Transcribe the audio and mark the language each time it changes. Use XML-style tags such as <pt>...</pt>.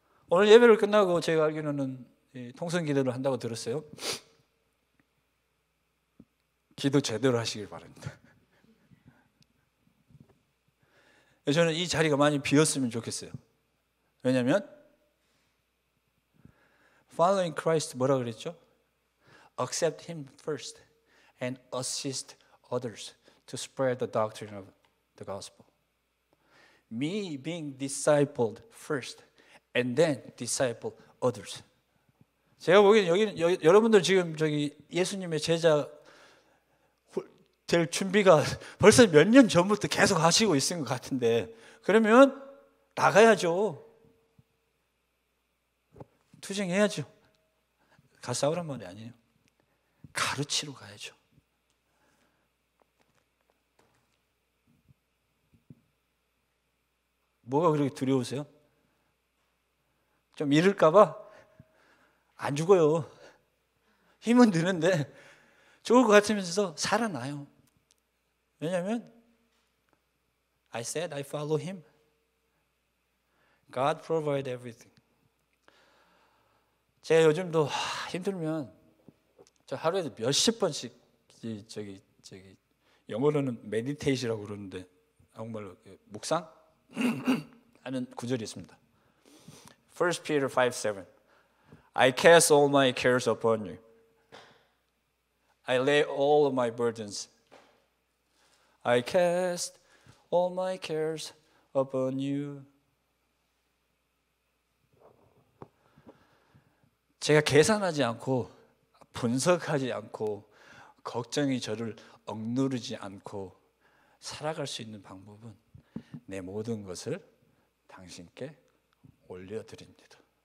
<ko>오늘 예배를 끝나고 제가 알기로는 통성 기도를 한다고 들었어요. 기도 제대로 하시길 바랍니다. 저는 이 자리가 많이 비었으면 좋겠어요. 왜냐하면</ko> <en>following Christ</en> <ko>뭐라 그랬죠?</ko> <en>Accept him first and assist others to spread the doctrine of the gospel. Me being discipled first and then disciple others.</en> <ko>제가 보기엔 여기 여러분들 지금 저기 예수님의 제자 될 준비가 벌써 몇 년 전부터 계속 하시고 있는 것 같은데, 그러면 나가야죠. 투쟁해야죠. 가서 싸우란 말이 아니에요. 가르치러 가야죠. 뭐가 그렇게 두려우세요? 좀 잃을까 봐? 안 죽어요. 힘은 드는데 좋을 것 같으면서 살아나요. 왜냐하면</ko> <en>I said I follow him. God provide everything.</en> <ko>제가 요즘도 힘들면 저 하루에 몇십 번씩 저기 영어로는 meditation이라고 그러는데 한국말로 묵상 하는 구절이 있습니다.</ko> <en>1 Peter 5:7 I cast all my cares upon you. I lay all of my burdens. I cast all my cares upon you.</en> <ko>제가 계산하지 않고 분석하지 않고 걱정이 저를 억누르지 않고 살아갈 수 있는 방법은 내 모든 것을 당신께 올려드립니다.</ko>